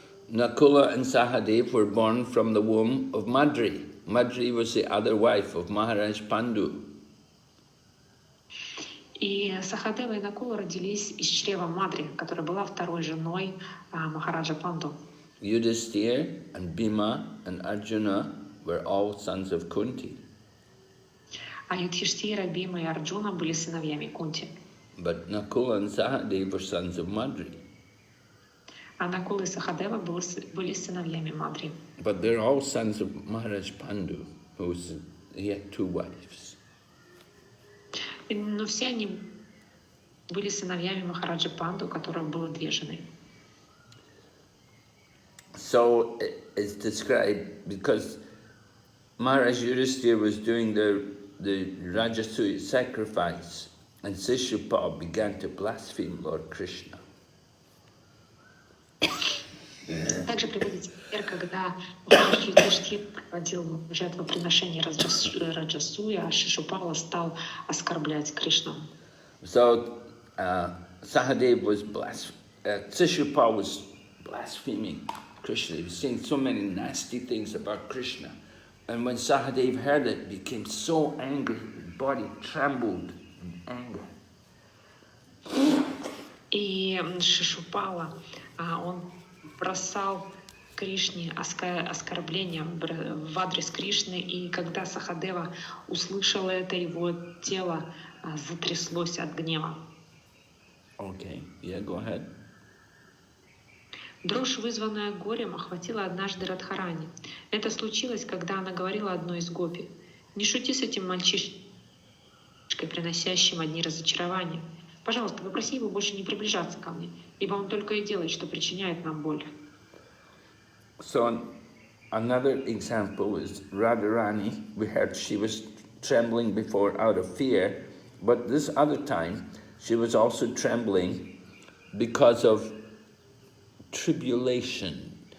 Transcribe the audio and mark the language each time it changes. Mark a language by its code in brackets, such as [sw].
[en] Nakula and Sahadev were born from the womb of Madri. Madri was the other wife of Maharaj Pandu. [ru] И Сахадева и Накула родились из чрева Мадри, которая была второй женой Махараджа Панду. [en] Yudhisthira and Bhima and Arjuna were all sons of Kunti. [ru] А Юдхиштхира, Бима и Арджуна были сыновьями Кунти. [en] But Nakula and Sahadeva were sons of Madri. [ru] А Накула и Сахадева были сыновьями Мадри. [en] But they're all sons of Maharaj Pandu, he had two wives. [ru] Но все они были сыновьями Махараджа Панду, у которого было две жены. [en] So it's described because Maharaj Yudhisthira was doing the Rajasuya sacrifice, and Shishupal began to blaspheme Lord Krishna. [ru] Также приводится пример, когда Махарадж Юдхиштхира проводил жертвоприношение Раджасуя, а Шишупала стал оскорблять Кришну. [en] So Sahadev was Shishupal was blaspheming Krishna. He was saying so many nasty things about Krishna. And when Sahadev heard it, he became so angry, his body trembled in anger. [ru] И Шишупала, он бросал Кришне оскорбления в адрес Кришны, и когда Сахадева услышала это, его тело затряслось от гнева. [en] Okay, yeah, go ahead. [ru] Дрожь, вызванная горем, охватила однажды Радхарани. Это случилось, когда она говорила одной из гопи: «Не шути с этим мальчишкой, приносящим одни разочарования. Пожалуйста, попроси его больше не приближаться ко мне, ибо он только и делает, что причиняет нам боль». [en] So another example is Radharani. We heard she was trembling before out of fear, but this other time she was also trembling because of tribulation.